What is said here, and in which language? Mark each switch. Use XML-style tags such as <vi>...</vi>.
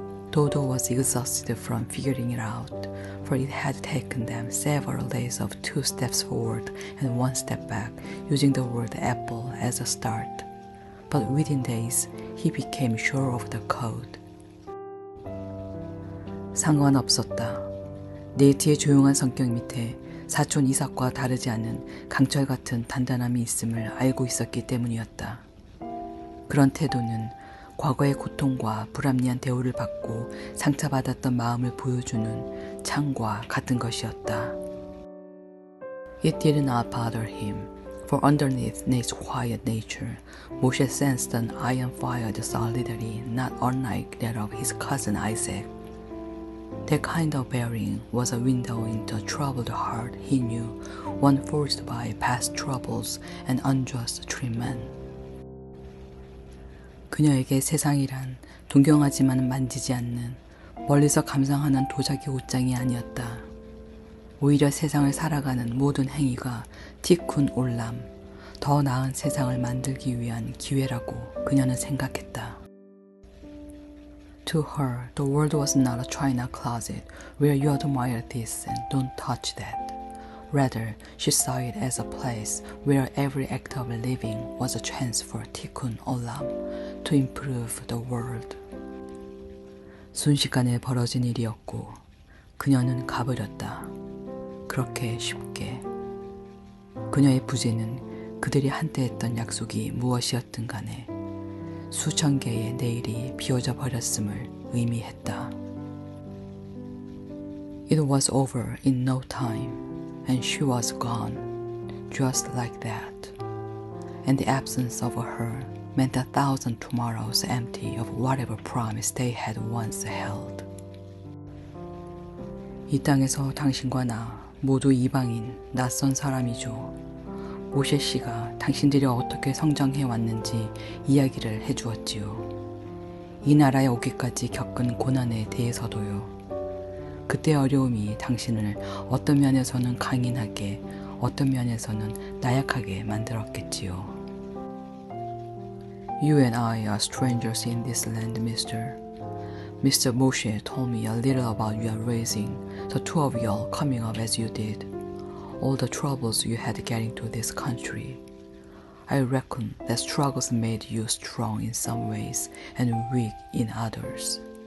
<en>Dodo was exhausted from figuring it out, for it had taken them several days of 2 steps forward and 1 step back, using the word apple as a start. But within days, he became sure of the code.</en> <ko>상관없었다. 네이티의 조용한 성격 밑에 사촌 이삭과 다르지 않은 강철 같은 단단함이 있음을 알고 있었기 때문이었다. 그런 태도는 과거의 고통과 불합리한 대우를 받고 상처받았던 마음을 보여주는 창과 같은 것이었다.</ko> <en>It did not bother him, for underneath Nate's quiet nature, Moshe sensed an iron-fired solidity not unlike that of his cousin Isaac. That kind of bearing was a window into a troubled heart he knew, one forged by past troubles and unjust treatment.</en> <ko>그녀에게 세상이란 동경하지만 만지지 않는 멀리서 감상하는 도자기 옷장이 아니었다. 오히려 세상을 살아가는 모든 행위가 티쿤 올람, 더 나은 세상을 만들기 위한 기회라고 그녀는 생각했다.</ko> <en>To her, the world was not a china closet where you admire this and don't touch that. Rather, she saw it as a place where every act of living was a chance for Tikkun Olam to improve the world.</en> <ko>순식간에 벌어진 일이었고 그녀는 가버렸다. 그렇게 쉽게. 그녀의 부재는 그들이 한때 했던 약속이 무엇이었든 간에 수천 개의 내일이 비워져 버렸음을 의미했다.</ko> <en>It was over in no time, and she was gone, just like that. And the absence of her meant 1,000 tomorrows empty of whatever promise they had once held.</en> <ko>이 땅에서 당신과 나 모두 이방인, 낯선 사람이죠. 모셰 씨가 당신들이 어떻게 성장해 왔는지 이야기를 해주었지요. 이 나라에 오기까지 겪은 고난에 대해서도요. 그때 어려움이 당신을 어떤 면에서는 강인하게, 어떤 면에서는 나약하게 만들었겠지요.</ko> <en>You and I are strangers in this land, mister. Mr. Moshe told me a little about your raising, the two of y'all coming up as you did. All the troubles you had getting to this country. I reckon that struggles made you strong in some ways and weak in others.</en>